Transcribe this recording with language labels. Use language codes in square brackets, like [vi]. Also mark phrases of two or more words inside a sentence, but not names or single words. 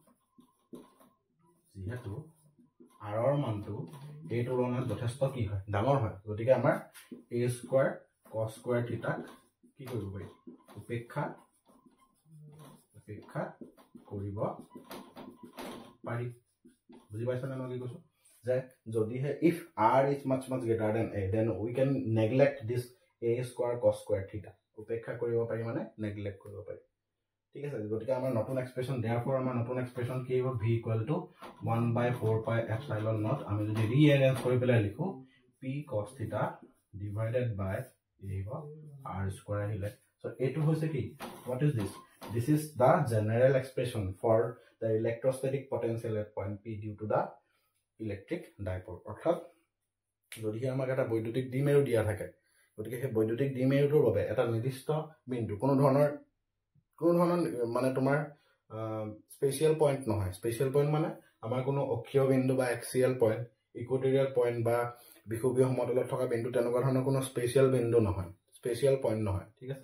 [as] r ৰ মানটো a তুলনাত যথেষ্ট কি হয় ডাঙৰ হয় গতিকে আমাৰ a স্কয়াৰ cos স্কয়াৰ থিটা কি কৰিব পাৰি উপেক্ষা কৰিব পাৰি বুজি পাইছানে মই কি কৈছো যে যদি হে [en] if r is much greater than a then we can neglect this a square cos square theta [as] উপেক্ষা কৰিব পাৰি মানে neglect কৰিব পাৰি ঠিক আছে গতিকে আমাৰ নতুন এক্সপ্ৰেছন therefore আমাৰ নতুন এক্সপ্ৰেছন কি হ'ব v = 1/4 [en] pi epsilon naught [as] আমি যদি ৰিএৰেঞ্জ কৰি পেলাই লিখো [en] p cos theta divided by r square [as] আহিলে [en] so [as] এটো হৈছে কি [en] what is this is the general expression for the electrostatic potential at point p due to the electric dipole [as] অৰ্থাৎ যদি আমাক এটা বৈদ্যুতিক দ্বিমেৰু দিয়া থাকে গতিকে সেই বৈদ্যুতিক দ্বিমেৰুটোৰ বাবে এটা নিৰ্দিষ্ট বিন্দু কোনো ধৰণৰ মানে তোমাৰ স্পেশাল পয়েন্ট নহয় স্পেশাল পয়েন্ট মানে আমাৰ কোনো অক্ষীয় বিন্দু বা এক্সিয়াল পয়েন্ট ইকুৱেটৰিয়েল পয়েন্ট বা বিষুৱীয় সমতলত থকা বিন্দু তেনেকুৱা ধৰণৰ কোনো স্পেশাল বিন্দু নহয় স্পেশাল পয়েন্ট নহয় ঠিক আছে